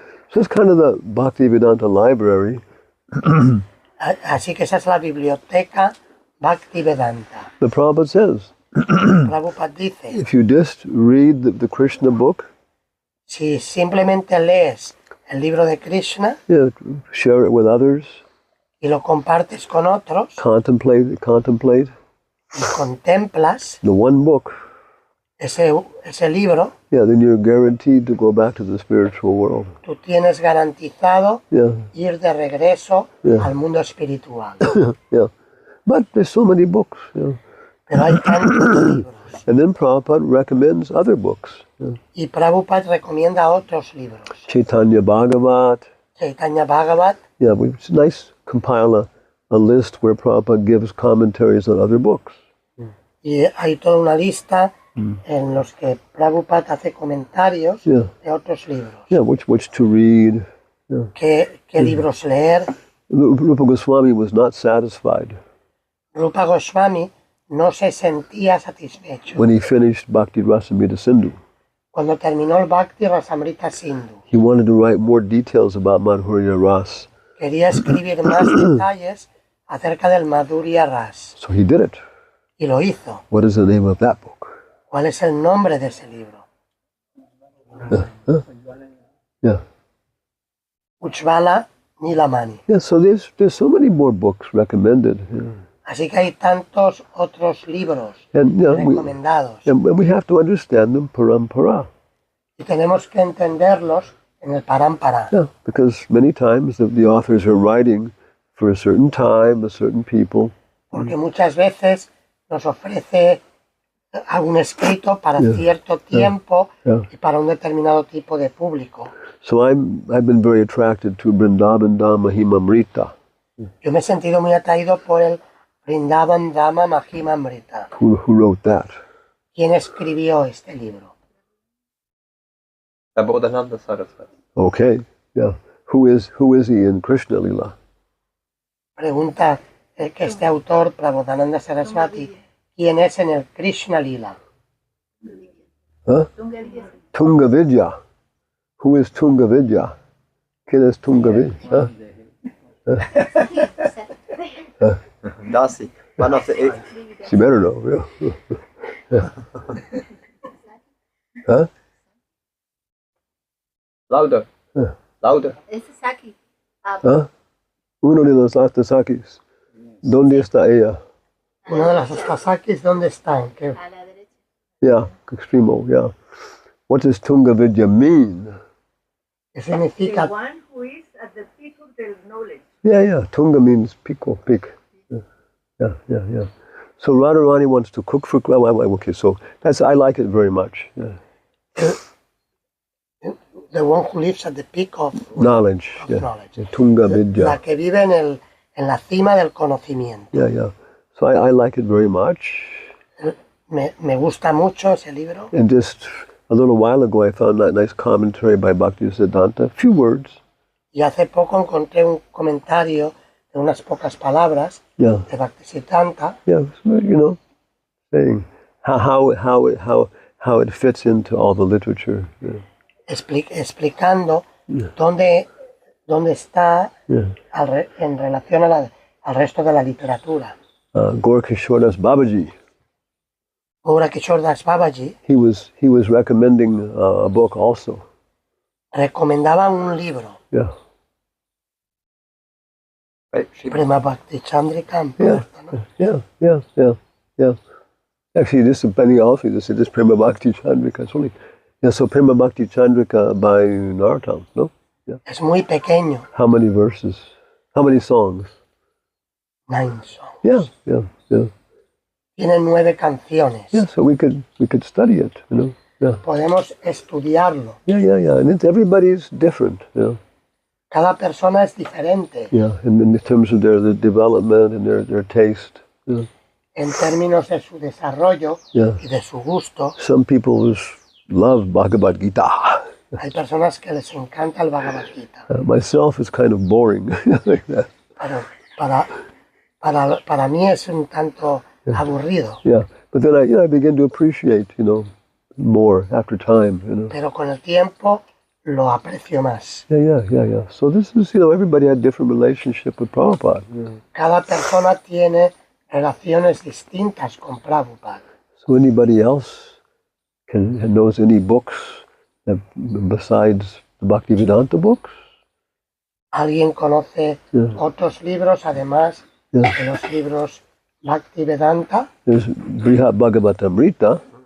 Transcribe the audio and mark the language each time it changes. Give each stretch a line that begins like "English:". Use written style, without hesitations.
English: So it's kind of the Bhaktivedanta library.
Spanish: Así que esa es la biblioteca Bhaktivedanta.
English: The Prabhupada says,
Spanish: Prabhupada dice,
English: if you just read the Krishna book,
Spanish: si simplemente lees el libro de Krishna
English: share it with others,
Spanish: y lo compartes con otros
English: contemplate
Spanish: y contemplas
English: the one book,
Spanish: ese libro,
English: yeah, then you're guaranteed to go back to the spiritual world.
Spanish: tú tienes garantizado
English: Yeah,
Spanish: ir de regreso
English: Yeah.
Spanish: al mundo espiritual.
English: yeah. But there's so many books, you know.
Spanish: Pero hay tantos libros.
English: And then Prabhupada recommends other books. Yeah.
Spanish: Y Prabhupada recomienda otros libros. Chaitanya Bhagavat. Chaitanya Bhagavat.
English: Yeah, it's nice to compile a list where Prabhupada gives commentaries on other books.
Spanish: Y hay toda una lista en los que Prabhupada hace comentarios
English: Yeah.
Spanish: de otros libros.
English: Yeah, which to read. Yeah.
Spanish: ¿Qué libros leer?
English: Rupa Goswami was not satisfied
Spanish: Rupa Goswami no se sentía satisfecho.
English: when he finished Bhakti Rasamrita Sindhu.
Spanish: Cuando terminó el Bhakti Rasamrita Sindhu,
English: He wanted to write more details about Madhurya Ras,
Spanish: quería escribir más detalles acerca del Madhurya Ras.
English: so he did it.
Spanish: Y lo hizo.
English: What is the name of that book?
Spanish: ¿Cuál es el nombre de ese libro?
English: Yeah. Ujjvala Nilamani. Yeah, so there's so many more books recommended. Yeah.
Spanish: Así que hay tantos otros libros
English: And, you know,
Spanish: recomendados.
English: and we have to understand them parampara.
Spanish: Y tenemos que entenderlos en el parámpara.
English: Yeah, because many times the authors are writing for a certain time, a certain people.
Spanish: Porque muchas veces nos ofrece algún escrito para cierto tiempo y para un determinado tipo de público.
English: So I've been very attracted to Vrindavan Dhamma Mahimamrita.
Spanish: Yo me he sentido muy atraído por el Vrindavan Dhamma Mahimamrita.
English: Who wrote that?
Spanish: ¿Quién escribió este libro?
English: Bodhananda Saraswati. Okay, yeah. Who is he in Krishna Lila?
Spanish: Pregunta que este autor, Prabodhananda Saraswati, ¿quién es en el Krishna Lila?
English: Huh? Tunga Vidya. Who is Tunga Vidya?
Spanish: ¿Quién es Tunga Vidya? Huh?
English: Dasi. One of the She better know. Yeah. Huh? louder. Louder.
Spanish: Ese es aquí. Huh? Uno de los Astasakis. ¿Dónde está ella? Uno de los Astasakis, ¿dónde están? ¿Qué? A la derecha.
English: Yeah,
Spanish: extremo,
English: yeah. What does Tunga Vidya mean?
Spanish: ¿Qué significa?
English: The one who is at the peak of their knowledge. Yeah. Tunga means peak. Yeah. So Radharani wants to cook for. Okay, so I like it very much. Yeah. The one who lives at the peak of Knowledge. Yeah. knowledge. Tunga
Spanish: La Vidya. que vive en la cima del conocimiento.
English: Yeah. So I like it very much.
Spanish: Me gusta mucho ese libro.
English: And just a little while ago, I found that nice commentary by Bhaktisiddhanta. A few words.
Spanish: Y hace poco encontré un comentario de unas pocas palabras
English: Yeah.
Spanish: de Bhaktisiddhanta
English: Yeah. Saying how it fits into all the literature. Yeah.
Spanish: explicando dónde está
English: Yeah.
Spanish: en relación al resto de la literatura.
English: Gorkishoras Babaji. Gaura Kishore Das Babaji He was recommending a book also.
Spanish: recomendaba un libro,
English: Yeah. Right. Prema Bhakti Chandrika. Yeah. Actually, this is Benny also. This is Prema Bhakti Chandrika. It's only, so Prema Bhakti Chandrika by Narottam, no? Yeah.
Spanish: Es muy pequeño,
English: How many verses? How many songs? 9 songs. Yeah.
Spanish: Tiene 9 canciones.
English: Yeah, so we could study it, you know. Yeah.
Spanish: Podemos estudiarlo.
English: Yeah. And everybody's different, you know.
Spanish: Cada persona es diferente
English: Yeah, and in terms of their development and their taste. Yeah.
Spanish: en términos de su desarrollo
English: Yeah.
Spanish: y de su gusto.
English: Some people just love Bhagavad Gita.
Spanish: Hay personas que les encanta el Bhagavad Gita,
English: Myself is kind of boring like that.
Spanish: pero para mí es un tanto aburrido.
English: Yeah, but then I begin to appreciate, more after time,
Spanish: Pero con el tiempo lo aprecio más.
English: Yeah. So this is, everybody had different relationship with Prabhupada. Yeah.
Spanish: Cada persona tiene relaciones distintas con Prabhupada.
English: So anybody else knows any books besides the Bhaktivedanta books?
Spanish: ¿Alguien conoce
English: Yeah.
Spanish: otros libros además
English: Yeah.
Spanish: de los libros Bhaktivedanta?
English: There's Brihat Bhagavatamrita.